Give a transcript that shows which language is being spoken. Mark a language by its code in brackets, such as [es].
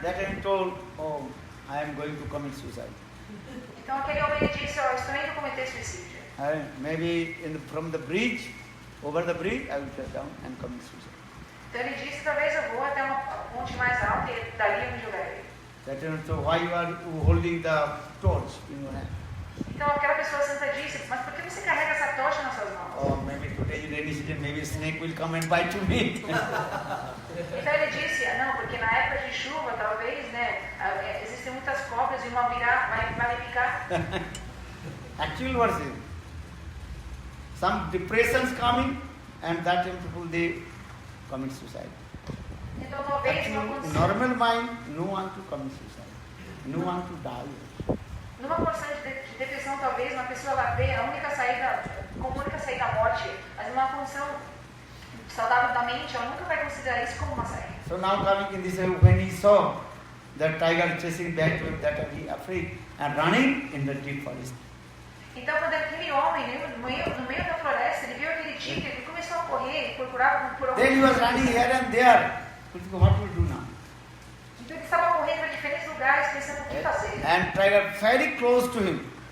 [en] That time told, oh, I am going to commit suicide. [pt] Então aquele homem disse, estou indo cometer suicídio. [en] Maybe from the bridge, over the bridge, I will get down and commit suicide. [pt] Então ele disse, talvez eu vou até uma ponte mais alta e dali eu me jogarei. [en] That time, so why you are holding the torch in your hand? [pt] Então aquela pessoa santa disse, mas por que você carrega essa tocha nas suas mãos? [en] Oh, maybe today in rainy season, maybe a snake will come and bite to me. [pt] Então ele disse, não, porque na época de chuva, talvez, existem muitas cobras e uma vai me picar. [en] Actually, what is it? Some depressions coming, and that time people they commit suicide. [pt] Então talvez [en] Actually, normal mind, no one to commit suicide, no one to die. [pt] Numa condição de depressão, talvez uma pessoa ela vê a única saída, como a única saída a morte, mas numa condição saudável da mente, ela nunca vai considerar isso como uma saída. [en] So now coming in this, when he saw the tiger chasing back to him, that he afraid and running in the deep forest. [pt] Então, quando aquele homem, no meio da floresta, ele viu aquele tigre, ele começou a correr e procurava por algum. [en] Then he was running here and there. What will do now? [pt] Então ele estava correndo para diferentes lugares, pensando o que fazer. [en] And tiger very close to him.